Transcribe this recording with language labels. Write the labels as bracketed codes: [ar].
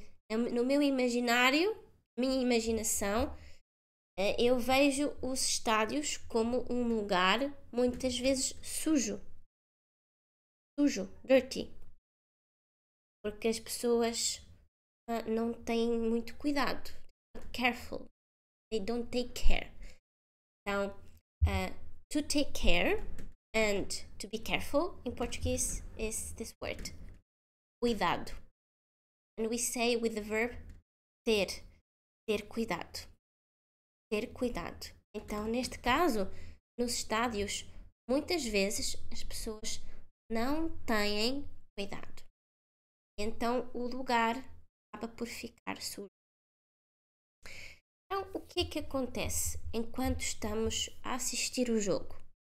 [pt] No meu imaginário, minha imaginação, eu vejo os estádios como um lugar muitas vezes sujo, [en] dirty, [pt] porque as pessoas não têm muito cuidado, [en] careful, they don't take care. [pt] Então, [en] to take care and to be careful in Portuguese is this word, cuidado, and we say with the verb ter cuidado. [pt] Ter cuidado. Então, neste caso, nos estádios, muitas vezes as pessoas não têm cuidado. Então, o lugar acaba por ficar sujo. Então, o que é que acontece enquanto estamos a assistir o jogo?